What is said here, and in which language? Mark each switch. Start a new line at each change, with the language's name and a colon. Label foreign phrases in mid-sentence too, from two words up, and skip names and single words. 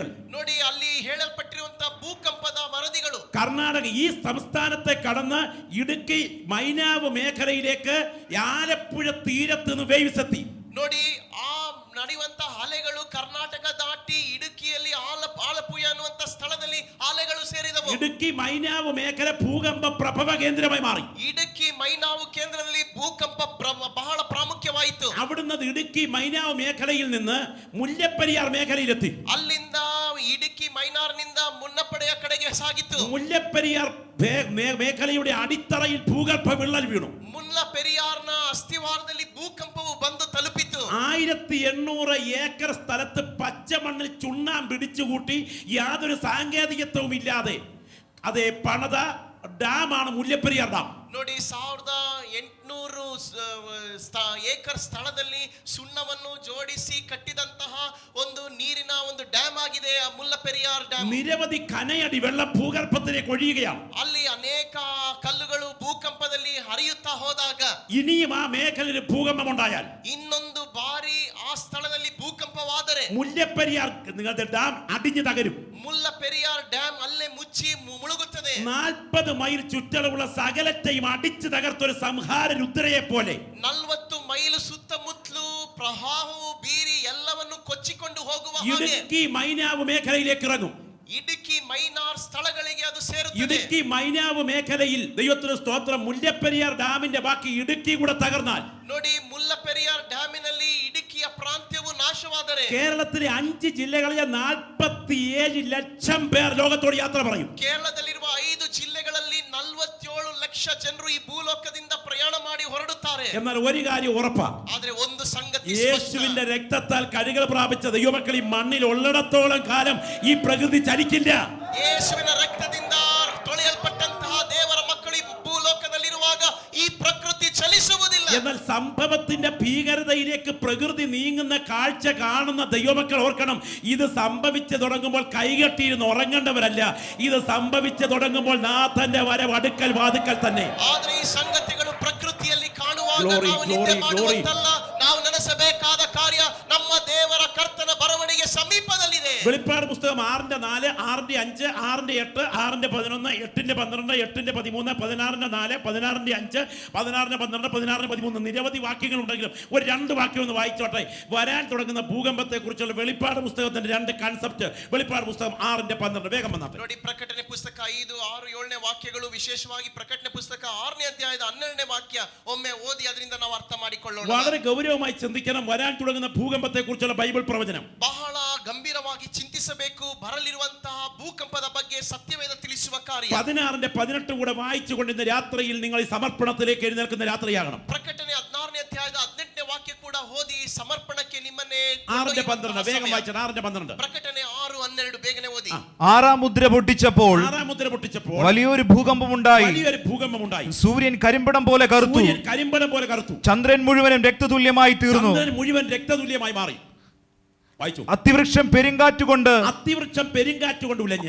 Kannada: ನೋಡಿ, ಅಲ್ಲಿ ಹೇಳಲ್ಪಟ್ಟಿರುವಂತಹ ಭೂಕಂಪದ ವರದಿಗಳು
Malayalam: കർണാടക ഈ സംസ്ഥാനത്തെ കടന്ന് ഇടുക്കി മൈനാവ് മേഖലയിലേക്ക് ആലപ്പുഴ തീരത്ത് നിന്ന് വേവ്സ് എത്തി.
Kannada: ನೋಡಿ, ಆ ನಡೆಯುವಂತಹ ಅಲೆಗಳು ಕರ್ನಾಟಕ ದಾಟಿ ಇಡುಕಿಯಲ್ಲಿ ಆಲಪುಯ ಅನ್ನುವಂತ ಸ್ಥಳದಲ್ಲಿ ಅಲೆಗಳು ಸೇರಿದವು.
Malayalam: ഇടുക്കി മൈനാവ് മേഖല ഭൂകമ്പ പ്രഭവ കേന്ദ്രമായി മാറി.
Kannada: ಇಡುಕಿ ಮೈನಾವು ಕೇಂದ್ರದಲ್ಲಿ ಭೂಕಂಪ ಬಹಳ ಪ್ರಾಮುಖ್ಯವಾಯಿತು.
Malayalam: അവിടുന്ന് ഇടുക്കി മൈനാവ് മേഖലയിൽ നിന്ന് മുല്ലപ്പെരിയാർ മേഖലയിലെത്തി.
Kannada: ಅಲ್ಲಿಂದ ಇಡುಕಿ ಮೈನಾರ್ನಿಂದ ಮುನ್ನಪಡೆಯ ಕಡೆಗೆ ಸಾಗಿತು.
Malayalam: മുല്ലപ്പെരിയാർ മേഖലയുടെ അടിത്തറയിൽ ഭൂഗർഭ വിള്ളൽ വീണു.
Kannada: ಮುಲ್ಲಪೆರಿಯಾರ್ನ ಅಸ್ಥಿವಾರದಲ್ಲಿ ಭೂಕಂಪವು ಬಂದು ತಲುಪಿತು.
Malayalam: 1800 ഏക്കർ സ്ഥലത്ത് പച്ചമണ്ണിൽ ചുണ്ണാമ്പ് പിടിച്ചുകൂട്ടി യാതൊരു സാങ്കേതികത്വവും ഇല്ലാതെ അതേ പണിത ഡാമാണ് മുല്ലപ്പെരിയാർ ഡാം.
Kannada: ನೋಡಿ, 1800 ಏಕರ್ ಸ್ಥಳದಲ್ಲಿ ಸುಣ್ಣವನ್ನು ಜೋಡಿಸಿ ಕಟ್ಟಿದಂತಹ ಒಂದು ನೀರಿನ ಒಂದು ಡ್ಯಾಮ್ ಆಗಿದೆ ಆ ಮುಲ್ಲಪೆರಿಯಾರ್ ಡ್ಯಾಮ್.
Malayalam: നിരവധി കനയടി വെള്ളം ഭൂഗർഭത്തിലേക്ക് ഒഴുകുകയാണ്.
Kannada: ಅಲ್ಲಿ ಅನೇಕ ಕಲ್ಲುಗಳು ಭೂಕಂಪದಲ್ಲಿ ಹರಿಯುತ್ತಾ ಹೋದಾಗ
Malayalam: ഇനിയും ആ മേഖലയിൽ ഭൂകമ്പം ഉണ്ടായാൽ
Kannada: ಇನ್ನೊಂದು ಬಾರಿ ಆ ಸ್ಥಳದಲ್ಲಿ ಭೂಕಂಪವಾದರೆ
Malayalam: മുല്ലപ്പെരിയാർ നിങ്ങളുടെ ഡാം അടിഞ്ഞു തകരും.
Kannada: ಮುಲ್ಲಪೆರಿಯಾರ್ ಡ್ಯಾಮ್ ಅಲ್ಲೇ ಮುಚ್ಚಿ ಮುಳುಗುತ್ತದೆ.
Malayalam: 40 മൈൽ ചുറ്റളവുള്ള സകലത്തെയും അടിച്ചു തകർത്തൊരു സംഹാര രുദ്രയെ പോലെ
Kannada: 40 ಮೈಲು ಸುತ್ತಮುತ್ತಲು ಪ್ರವಾಹವು ಬೀರಿ ಎಲ್ಲವನ್ನು ಕೊಚ್ಚಿಕೊಂಡು ಹೋಗುವ ಹಾಗೆ
Malayalam: ഇടുക്കി മൈനാവ് മേഖലയിലേക്ക് ഇറങ്ങും.
Kannada: ಇಡುಕಿ ಮೈನಾರ್ ಸ್ಥಳಗಳಿಗೆ ಅದು ಸೇರುತ್ತದೆ.
Malayalam: ഇടുക്കി മൈനാവ് മേഖലയിൽ ദൈവത്തിന് സ്തോത്രം മുല്ലപ്പെരിയാർ ഡാമിന്റെ ബാക്കി ഇടുക്കി കൂടെ തകർന്നാൽ
Kannada: ನೋಡಿ, ಮುಲ್ಲಪೆರಿಯಾರ್ ಡ್ಯಾಮಿನಲ್ಲಿ ಇಡುಕಿಯ ಪ್ರಾಂತ್ಯವು ನಾಶವಾದರೆ
Malayalam: കേരളത്തിലെ 5 ജില്ലകളിലെ 47 ലക്ഷം പേർ ലോകത്തോട് യാത്ര പറയും.
Kannada: ಕೇರಳದಲ್ಲಿರುವ 5 ಜಿಲ್ಲೆಗಳಲ್ಲಿ 47 ಲಕ್ಷ ಜನರು ಈ ಭೂಲೋಕದಿಂದ ಪ್ರಯಾಣ ಮಾಡಿ ಹೊರಡುತ್ತಾರೆ.
Malayalam: എന്നാൽ ഒരു കാര്യം ഉറപ്പാ,
Kannada: ಆದ್ರೆ ಒಂದು ಸಂಗತಿ
Malayalam: യേശുവിന്റെ രക്തത്താൽ കഴുകൽ പ്രാപിച്ച ദൈവമക്കൾ ഈ മണ്ണിൽ ഉള്ളിടത്തോളം കാലം ഈ പ്രകൃതി ചലിക്കില്ല.
Kannada: ಯೇಸುವಿನ ರಕ್ತದಿಂದ ತೊಳೆಯಲ್ಪಟ್ಟಂತಹ ದೇವರ ಮಕ್ಕಳು ಈ ಭೂಲೋಕದಲ್ಲಿರುವಾಗ ಈ ಪ್ರಕೃತಿ ಚಲಿಸುವುದಿಲ್ಲ.
Malayalam: എന്നാൽ സംഭവത്തിന്റെ ഭീകരതയിലേക്ക് പ്രകൃതി നീങ്ങുന്ന കാഴ്ച കാണുന്ന ദൈവമക്കൾ ഓർക്കണം, ഇത് സംഭവിച്ചു തുടങ്ങുമ്പോൾ കൈകെട്ടിയിരുന്ന് ഉറങ്ങേണ്ടവരല്ല, ഇത് സംഭവിച്ചു തുടങ്ങുമ്പോൾ നാഥന്റെ വരവ് അടുക്കൽ വാതുക്കൽ തന്നെ.
Kannada: ಆದ್ರೆ ಈ ಸಂಗತಿಗಳು ಪ್ರಕೃತಿಯಲ್ಲಿ ಕಾಣುವಾಗ Glory, ನಾವು ನಿದ್ದೆ glory, ಮಾಡುವಂತಲ್ಲ, ನಾವು ನೆನೆಸಬೇಕಾದ ಕಾರ್ಯ ನಮ್ಮ ದೇವರ ಕರ್ತನ ಬರವಣಿಗೆ ಸಮೀಪದಲ್ಲಿದೆ.
Malayalam: വെളിപ്പാട് പുസ്തകം 6:4, 6:5, 6:8, 6:11, 8:12, 8:13, 16:4, 16:5, 16:12, 16:13 നിരവധി വാക്യങ്ങൾ ഉണ്ടെങ്കിലും ഒരു 2 വാക്യം ഒന്ന് വായിച്ചോട്ടെ. വരാൻ തുടങ്ങുന്ന ഭൂകമ്പത്തെ കുറിച്ചുള്ള വെളിപ്പാട് പുസ്തകത്തിന്റെ 2 കൺസെപ്റ്റ്. വെളിപ്പാട് പുസ്തകം 6:12 വേഗം വന്നാട്ടെ.
Kannada: ನೋಡಿ, ಪ್ರಕಟಣೆ ಪುಸ್ತಕ 5, 6, 7ನೇ ವಾಕ್ಯಗಳು, ವಿಶೇಷವಾಗಿ ಪ್ರಕಟಣೆ ಪುಸ್ತಕ 6ನೇ ಅಧ್ಯಾಯದ 12ನೇ ವಾಕ್ಯ ಒಮ್ಮೆ ಓದಿ ಅದರಿಂದ ನಾವು ಅರ್ಥ ಮಾಡಿಕೊಳ್ಳೋಣ.
Malayalam: വളരെ ഗൗരവമായി ചിന്തിക്കണം വരാൻ തുടങ്ങുന്ന ഭൂകമ്പത്തെ കുറിച്ചുള്ള ബൈബിൾ പ്രവചനം.
Kannada: ಬಹಳ ಗಂಭೀರವಾಗಿ ಚಿಂತಿಸಬೇಕು ಬರಲಿರುವಂತಹ ಭೂಕಂಪದ ಬಗ್ಗೆ ಸತ್ಯವೇದ ತಿಳಿಸುವ ಕಾರ್ಯ.
Malayalam: 16:18 കൂടെ വായിച്ചുകൊണ്ട് ഇന്ന് രാത്രിയിൽ നിങ്ങൾ ഈ സമർപ്പണത്തിലേക്ക് എഴുന്നേൽക്കുന്ന രാത്രിയാകണം.
Kannada: ಪ್ರಕಟಣೆ 16ನೇ ಅಧ್ಯಾಯದ 18ನೇ ವಾಕ್ಯ ಕೂಡ ಓದಿ ಸಮರ್ಪಣಕ್ಕೆ ನಿಮ್ಮನ್ನೇ
Malayalam: 6:12 വേഗം വായിച്ചാൽ 6:12.
Kannada: ಪ್ರಕಟಣೆ 6:12 ಬೇಗನೆ ಓದಿ.
Malayalam: 6-ാം മുദ്ര പൊട്ടിച്ചപ്പോൾ 6-ാം മുദ്ര പൊട്ടിച്ചപ്പോൾ വലിയൊരു ഭൂകമ്പമുണ്ടായി. വലിയൊരു ഭൂകമ്പമുണ്ടായി. സൂര്യൻ കരിമ്പടം പോലെ കറുത്തു. സൂര്യൻ കരിമ്പടം പോലെ കറുത്തു. ചന്ദ്രൻ മുഴുവനും രക്തതുല്യമായി തീർന്നു. ചന്ദ്രൻ മുഴുവൻ രക്തതുല്യമായി മാറി. വായിച്ചു. അത്തിവൃക്ഷം പെരുങ്കാറ്റുകൊണ്ട് അത്തിവൃക്ഷം പെരുങ്കാറ്റുകൊണ്ട് ഉലഞ്ഞ്